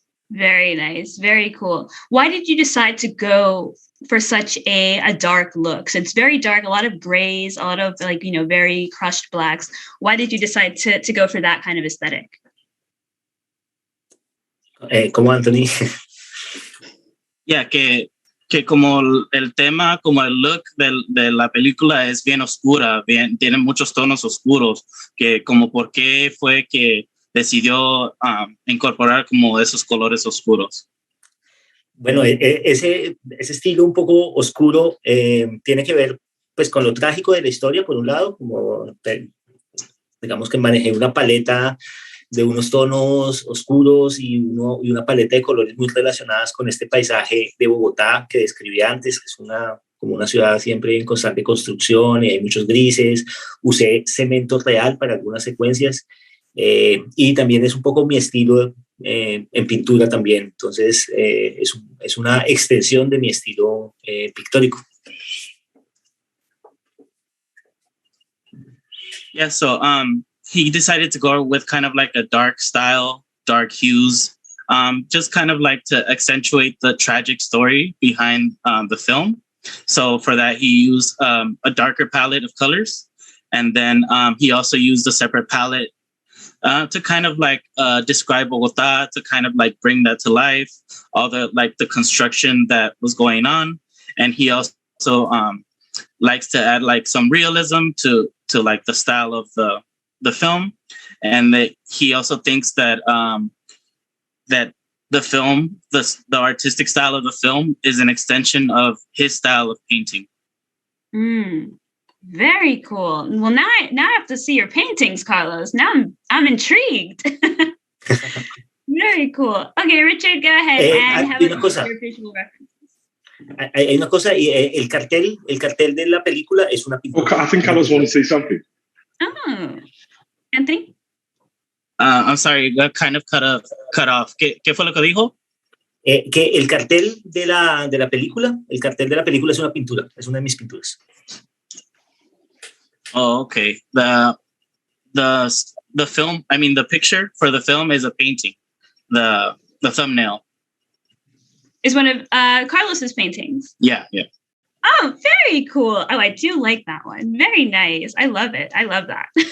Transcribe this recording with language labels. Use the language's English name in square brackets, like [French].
[English] Very nice, very cool. Why did you decide to go for such a dark look? So it's very dark, a lot of grays, a lot of very crushed blacks. Why did you decide to go for that kind of aesthetic? [Spanish] Como Anthony. Yeah, que como el tema, como el look de la película es bien oscura, tiene muchos tonos oscuros, que como por qué fue que decidió incorporar como esos colores oscuros. Bueno, ese estilo un poco oscuro tiene que ver pues con lo trágico de la historia, por un lado, como digamos que manejé una paleta de unos tonos oscuros y una paleta de colores muy relacionadas con este paisaje de Bogotá que describí antes, que es como una ciudad siempre en constante construcción y hay muchos grises. Usé cemento real para algunas secuencias y también es un poco mi estilo en pintura también. Entonces es una extensión de mi estilo pictórico. [English] Yeah, so he decided to go with kind of like a dark style, dark hues, just kind of like to accentuate the tragic story behind the film. So for that, he used a darker palette of colors. And then he also used a separate palette to kind of like describe Bogotá, to kind of like bring that to life, all the like the construction that was going on. And he also likes to add like some realism to like the style of the film. And that he also thinks that that the film, the artistic style of the film is an extension of his style of painting. Very cool. Well, now I have to see your paintings, Carlos. Now I'm intrigued. Very cool. Okay, Richard, go ahead and have your visual references. [Spanish] Hay una cosa, y el cartel de la película es una pintura. [English] Okay, I think Carlos wanted to say something. Oh, Anthony? I'm sorry, got kind of cut off. [Spanish] ¿Qué fue lo que dijo? Que el cartel de la película es una pintura, es una de mis pinturas. [English] Oh, okay. The film, I mean, the picture for the film is a painting. The thumbnail is one of Carlos's paintings. Yeah. Oh, very cool. Oh, I do like that one. Very nice. I love it. I love that.